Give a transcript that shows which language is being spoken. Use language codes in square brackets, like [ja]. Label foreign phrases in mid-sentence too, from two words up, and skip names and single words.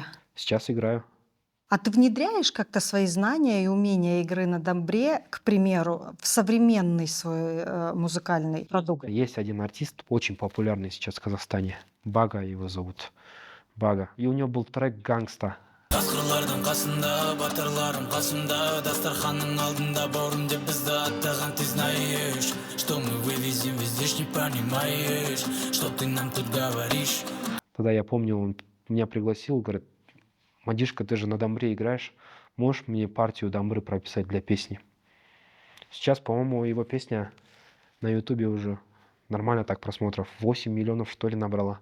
[ru] Сейчас играю. А ты внедряешь как-то свои знания и умения игры на дамбре, к примеру, в современный свой музыкальный продукт? Есть один артист, очень популярный сейчас в Казахстане. Бага его зовут. Бага. И у него был трек «Гангста». [kk] Қасқырлардың қасында, батырларым қасымда, дастарханның алдында бауырым деп бізді аттаған [ru] ты знаешь, что мы вывезем везде, не понимаешь, что ты нам тут говоришь. Тогда я помню, он меня пригласил, говорит, Мадишка, ты же на дамбре играешь, можешь мне партию дамбры прописать для песни? Сейчас, по-моему, его песня на ютубе уже нормально так просмотров, 8 миллионов что ли набрала.